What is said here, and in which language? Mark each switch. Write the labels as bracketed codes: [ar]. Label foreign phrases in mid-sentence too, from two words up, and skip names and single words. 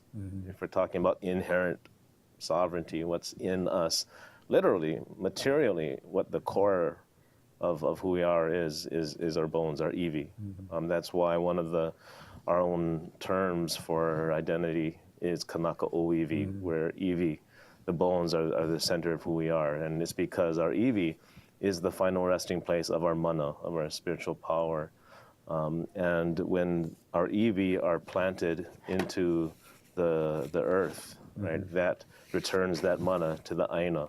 [en] If we're talking about inherent sovereignty, what's in us, literally, materially, what the core of who we are is our bones, our iwi. That's why one of our own terms for identity is [haw] kanaka o iwi, [en] where iwi, the bones, are the center of who we are. And it's because our iwi is the final resting place of our mana, of our spiritual power. And when our iwi are planted into the earth, right, that returns that mana to the aina.